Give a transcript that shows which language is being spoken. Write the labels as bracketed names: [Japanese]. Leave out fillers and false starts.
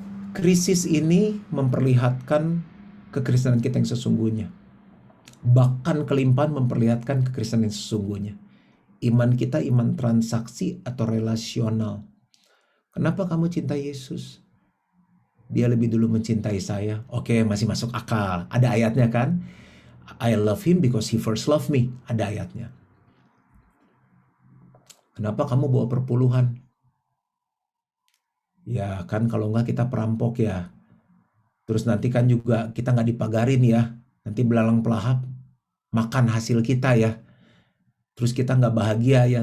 [Indonesian] Krisis ini memperlihatkan kekristenan kita yang sesungguhnya. Bahkan kelimpahan memperlihatkan kekristenan yang sesungguhnya. Iman kita iman transaksi atau relasional. Kenapa kamu cinta Yesus? Dia lebih dulu mencintai saya. Oke, masih masuk akal. Ada ayatnya kan? [English] I love him because he first loved me. [Indonesian] Ada ayatnya. Kenapa kamu bawa perpuluhan? Ya kan kalau enggak kita perampok ya. Terus nanti kan juga kita nggak dipagarin ya. Nanti belalang pelahap makan hasil kita ya. Terus kita nggak bahagia ya.